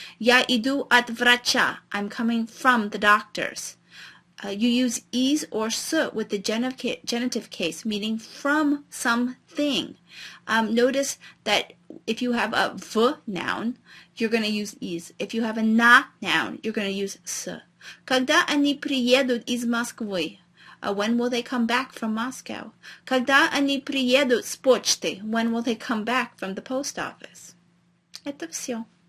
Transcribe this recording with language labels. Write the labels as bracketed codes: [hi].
[ru] Я иду от врача, [en] I'm coming from the doctors. You use is or с with the genitive case, meaning from something. Notice that if you have a v noun, you're going to use is. If you have a на noun, you're going to use с. [ru] Когда они приедут из Москвы? [en] When will they come back from Moscow? [ru] Когда они приедут с почты? [en] When will they come back from the post office? [ru] Это все.